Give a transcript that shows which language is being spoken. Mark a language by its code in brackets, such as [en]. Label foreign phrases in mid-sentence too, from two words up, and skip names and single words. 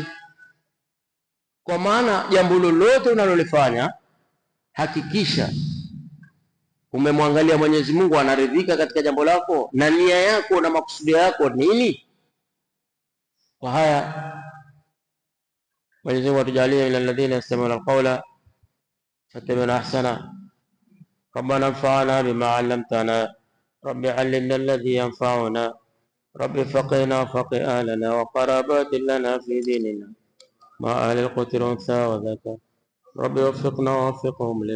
[sw] Kwa maana jambo lolote unalolifanya hakikisha umemwangalia Mwenyezi Mungu anaridhika katika jambo lako, na nia yako na makusudio yako nini. Kwa haya Mwenyezi Mungu atujalie ila [ar] الذين يستمعون القول فيتبعون أحسن. ربنا انفعنا بما علمتنا رب علمنا الذي ينفعنا رب فقهنا فقه أهلنا وقرابة لنا في ديننا ما أهل القطر أنثى وذكر رب وفقنا ووفقهم